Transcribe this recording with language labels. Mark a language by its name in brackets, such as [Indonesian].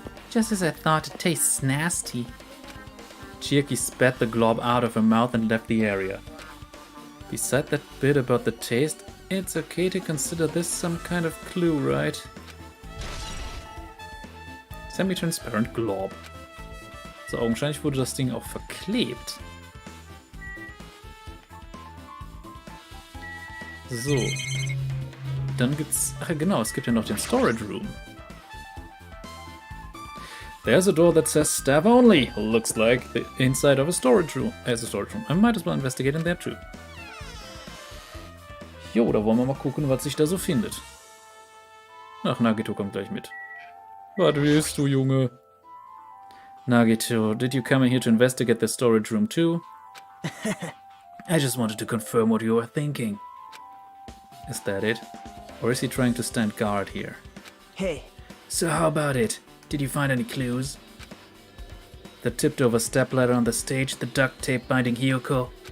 [English] Just as I thought, it tastes nasty. Chiaki spat the glob out of her mouth and left the area. Beside that bit about the taste, it's okay to consider this some kind of clue, right? Semi-transparent glob. [German] So augenscheinlich wurde das Ding auch verklebt. So. Dann gibt's... Ach genau, es gibt ja noch den Storage Room. [English] There's a door that says staff only. Looks like the inside of a storage room. As a storage room. I might as well investigate in there too. [German] Jo, da wollen wir mal gucken, was sich da so findet. Ach, Nagito kommt gleich mit. Was willst du, Junge? [English] Nagito, did you come in here to investigate the storage room too? I just wanted to confirm what you were thinking. Is that it? Or is he trying to stand guard here? Hey, So how about it? Did you find any clues? The tipped-over stepladder on the stage, the duct tape binding Hiyoko?